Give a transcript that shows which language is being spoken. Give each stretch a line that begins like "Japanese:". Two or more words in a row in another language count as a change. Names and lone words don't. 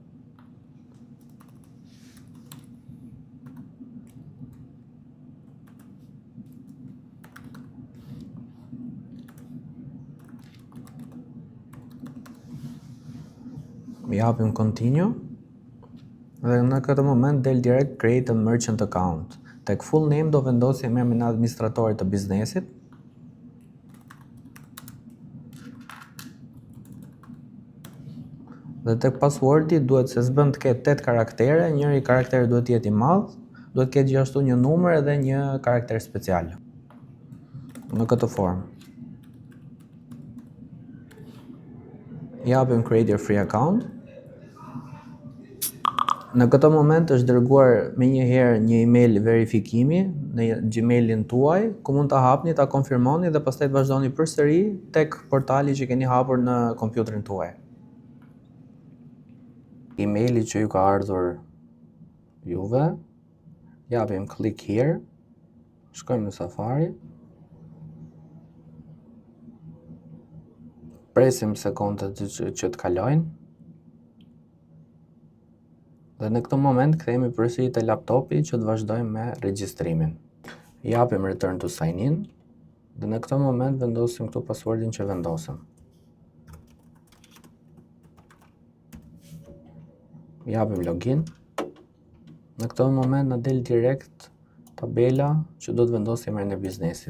Albanian: I hapim continue dhe në këtë moment del direkt
English: create a merchant account.
Albanian: Tek
English: full name
Albanian: do vendosim emrin administratorit të biznesit. Dhe tek passwordi duhet se s'bën të ketë 8 karaktere, njëri karakter duhet të jetë i madh, duhet të ketë gjithashtu një numër edhe një karakter special. Në këtë formë. I hapim
English: create your free account.
Albanian: Në këtë moment është dërguar menjëherë një email verifikimi në Gmailin tuaj, ku mund ta hapni, ta konfirmoni dhe pastaj të vazhdoni përsëri tek portali që keni hapur në kompjuterin tuaj. Emaili që ju ka ardhur juve, japim
English: click here,
Albanian: shkojmë në Safari, presim sekondet që të kalojnë, dhe në këtë moment kthehemi përsëri te laptopi që të vazhdojmë me regjistrimin.
English: Japim return to sign in,
Albanian: dhe në këtë moment vendosim këtu passwordin që vendosëm. Japim login. Në këtë moment na del direkt tabela që do të vendosim emrin e biznesit.